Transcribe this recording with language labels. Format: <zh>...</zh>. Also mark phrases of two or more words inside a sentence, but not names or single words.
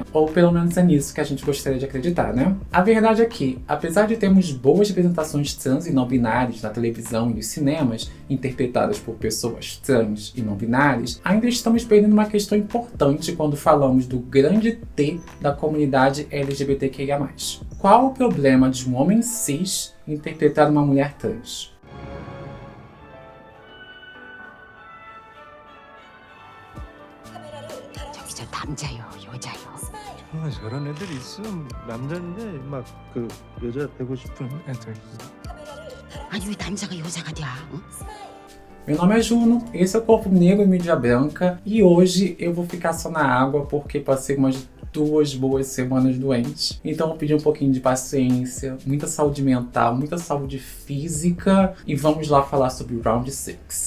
<pt>Ou pelo menos é nisso que a gente gostaria de acreditar, né? A verdade é que, apesar de termos boas representações trans e não binárias na televisão e nos cinemas, interpretadas por pessoas trans e não binárias, ainda estamos perdendo uma questão importante quando falamos do grande T da comunidade LGBTQIA+. Qual o problema de um homem cis interpretar uma mulher trans?</pt> <ko>저 남자요, 여자요. 정말 저런 애들 있음. 남자인데 막 그 여자 되고 싶은 애들. 아니 왜 남자가 여자가 돼? 응?</ko> <pt>Meu nome é Juno, esse é o Corpo Negro e Mídia Branca, e hoje eu vou ficar só na água porque passei umas 2 boas semanas doentes. Então eu pedi um pouquinho de paciência, muita saúde mental, muita saúde física, e vamos lá falar sobre Round 6.</pt>